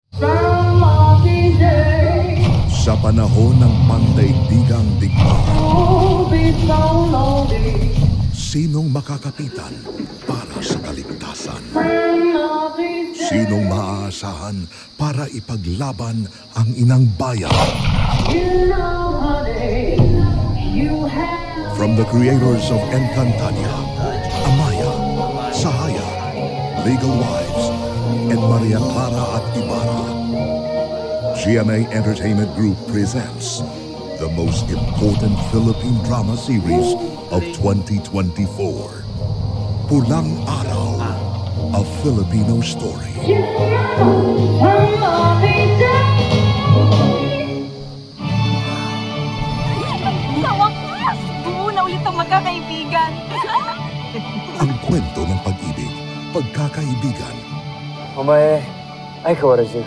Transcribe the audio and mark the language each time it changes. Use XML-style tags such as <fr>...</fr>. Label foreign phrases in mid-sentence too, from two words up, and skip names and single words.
<tl>Sa panahon ng pandaigdigang digmaan, sinong makakapitan para sa kaligtasan? Sinong maaasahan para ipaglaban ang inang bayan?</tl> <en>From the creators of Encantadia, Amaya, Sahaya, Legal Wives, and Maria Clara at Ibarra, GMA Entertainment Group presents the most important Philippine drama series of 2024, Pulang Araw, a Filipino story.</en> <tl>Sa wakas! Oo na ulit ang magkakaibigan. Ang kwento ng pag-ibig, pagkakaibigan,</tl> <ja>お前、相変わらず</ja>